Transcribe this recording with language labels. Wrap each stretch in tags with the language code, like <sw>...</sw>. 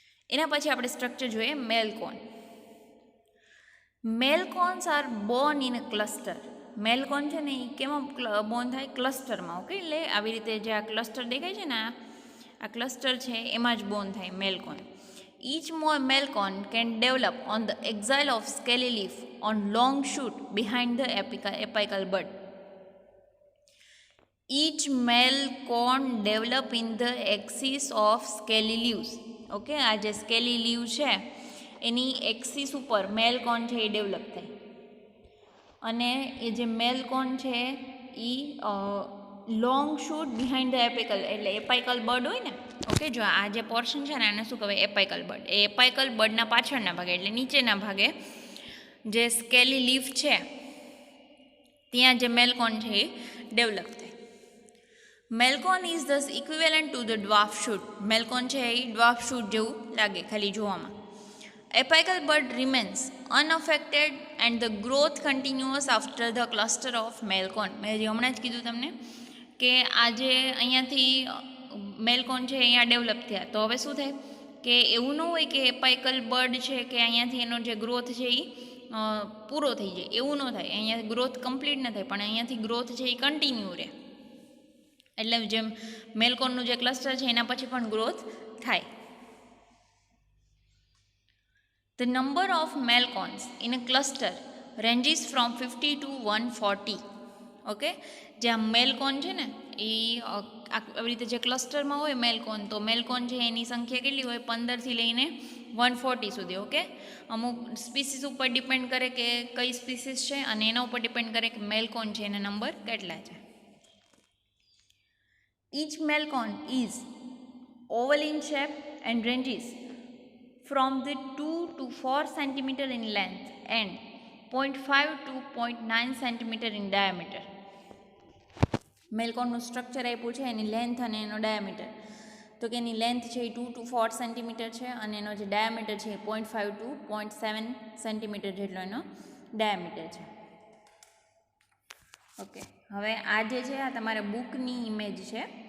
<gu>એના પછી આપણે સ્ટ્રક્ચર જોઈએ મેલ કોન.</gu> <en>Male cones are born in a cluster.</en> <gu>મેલ કોન છે ને એ કેમાં બોર્ન થાય, ક્લસ્ટરમાં. ઓકે, એટલે આવી રીતે જે આ ક્લસ્ટર દેખાય છે ને આ ક્લસ્ટર છે એમાં જ બોર્ન થાય મેલ કોન.</gu> <en>Each male cone can develop on the axil of scaly leaf on long shoot behind the apical bud. Each male cone develop in the axis of scaly leaves.</en> <gu>Okay, આ જે scaly leave છે એની axis ઉપર મેલ કોન છે એ develop થાય. અને એ જે મેલ કોન છે એ long shoot behind the એપિકલ એટલે એપાઇકલ બડ હોય ને. ઓકે, જો આ જે પોર્શન છે ને આને શું કહેવાય, એપાઇકલ બડ. એ એપાઇકલ બડના પાછળના ભાગે એટલે નીચેના ભાગે જે સ્કેલી લીફ છે ત્યાં જે મેલકોન છે એ ડેવલપ થાય.</gu> <en>Male cone is thus equivalent to the dwarf shoot.</en> <gu>મેલકોન છે એ ડ્વાર્ફ શૂટ જેવું લાગે ખાલી જોવામાં.</gu> <en>Apical bud remains unaffected and the growth continues after the cluster of male cone.</en> <gu>મેં હમણાં જ કીધું તમને કે આ જે અહીંયાથી મેલ કોન છે અહીંયા ડેવલપ થયા તો હવે શું થાય કે એવું ન હોય કે એપાઇકલ બર્ડ છે કે અહીંયાથી એનો જે ગ્રોથ છે એ પૂરો થઈ જાય, એવું ન થાય. અહીંયા ગ્રોથ કમ્પ્લીટ ન થાય પણ અહીંયાથી ગ્રોથ છે એ કન્ટિન્યુ રહે. એટલે જેમ મેલકોનનું જે ક્લસ્ટર છે એના પછી પણ ગ્રોથ થાય.</gu> <en>The number of male cones in a cluster ranges from 50 to 140.</en> <gu>Okay, જે આ મેલકોન છે ને એ આવી રીતે જે ક્લસ્ટરમાં હોય મેલકોન, તો મેલકોન છે એની સંખ્યા કેટલી હોય, 15થી લઈને 140 સુધી. ઓકે, અમુક સ્પીસીસ ઉપર ડિપેન્ડ કરે કે કઈ સ્પીસીસ છે અને એના ઉપર ડિપેન્ડ કરે કે મેલકોન છે એના નંબર કેટલા છે.</gu> <en>Each melcon is oval in shape and ranges from the 2 to 4 cm in length and 0.5 to 0.9 cm in diameter.</en> <gu>મેલકોનનું structure આપ્યું છે એની લેન્થ અને એનો ડાયામીટર. તો કે એની લેન્થ છે એ 2 to 4 સેન્ટીમીટર છે અને એનો જે ડાયામીટર છે એ 0.5 to 0.7 સેન્ટીમીટર જેટલો એનો ડાયામીટર છે. ઓકે, હવે આ જે છે આ તમારા બુકની ઇમેજ છે.</gu>